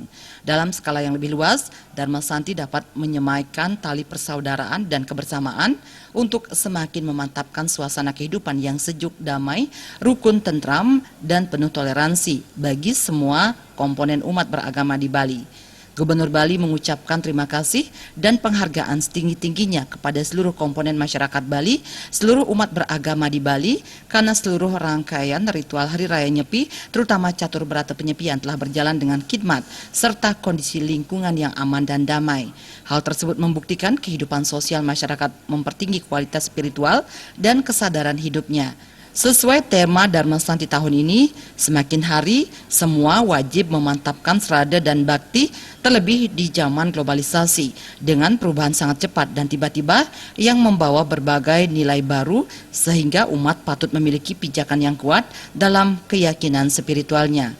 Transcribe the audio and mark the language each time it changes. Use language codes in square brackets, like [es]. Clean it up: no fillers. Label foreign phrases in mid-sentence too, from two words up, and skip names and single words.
[id] Dalam skala yang lebih luas, Dharma Santi dapat menyemaikan tali persaudaraan dan kebersamaan untuk semakin memantapkan suasana kehidupan yang sejuk, damai, rukun, tentram, dan penuh toleransi bagi semua komponen umat beragama di Bali. Gubernur Bali mengucapkan terima kasih dan penghargaan setinggi-tingginya kepada seluruh komponen masyarakat Bali, seluruh umat beragama di Bali, karena seluruh rangkaian ritual Hari Raya Nyepi, terutama catur berata penyepian telah berjalan dengan khidmat, serta kondisi lingkungan yang aman dan damai. Hal tersebut membuktikan kehidupan sosial masyarakat mempertinggi kualitas spiritual dan kesadaran hidupnya. Sesuai tema Dharma Santi tahun ini, semakin hari semua wajib memantapkan serada dan bakti, terlebih di zaman globalisasi dengan perubahan sangat cepat dan tiba-tiba yang membawa berbagai nilai baru sehingga umat patut memiliki pijakan yang kuat dalam keyakinan spiritualnya.